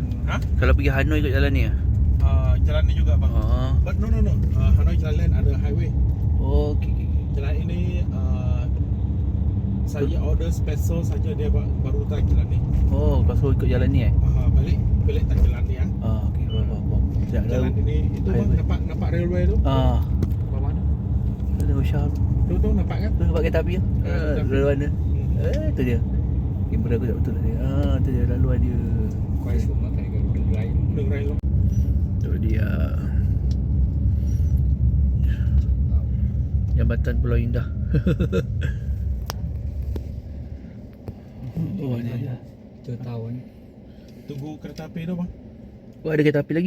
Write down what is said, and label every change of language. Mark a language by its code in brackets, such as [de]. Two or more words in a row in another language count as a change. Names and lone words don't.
[ms] Kalau pergi Hanoi ikut jalan ni ya? Jalan ni juga bang. [en] But no. [ms] Hanoi jalan ada highway. Oh, okey. Jalan ini saya order special saja dia baru tak jalan ni. Oh, kau suruh ikut jalan ni Balik tak jalan ni okey, faham. Jalan ini itu bang, nampak railway tu. Bawah mana? Ada Usha. Tu nampak kan? Tu nampak kereta api tu. Lalu mana? Tu dia. Kamera aku tak betul tadi. Tu dia laluan dia. [vi] Quay xuống nó thấy cái đường ray. Đường ray luôn. [ms] Tu dia. Jambatan Pulau Indah. Oh, ni dia. Chưa tahu ni. Tunggu kereta api tu bang. Oh, ada kereta api lagi?